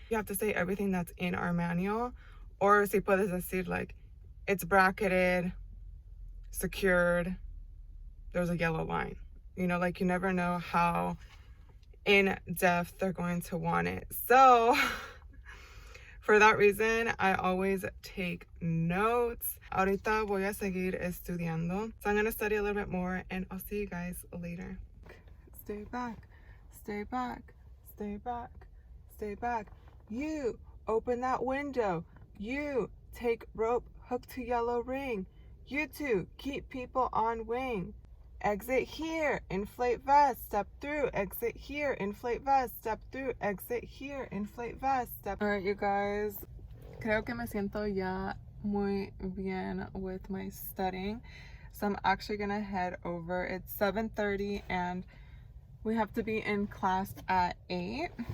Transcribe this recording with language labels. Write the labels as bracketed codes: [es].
[en] You have to say everything that's in our manual, or [es] si puedes decir [en] like it's bracketed, secured, there's a yellow line. You know, like you never know how in depth they're going to want it. So for that reason, I always take notes. [es] Ahorita voy a seguir estudiando. [en] So I'm going to study a little bit more and I'll see you guys later. Stay back, stay back, stay back, stay back. You open that window. You take rope, hook to yellow ring. You two keep people on wing. Exit here, inflate vest, step through, exit here, inflate vest, step through, exit here, inflate vest, step. All right, you guys, [es] creo que me siento ya muy bien [en] with my studying. So I'm actually gonna head over. It's 7:30 and we have to be in class at 8.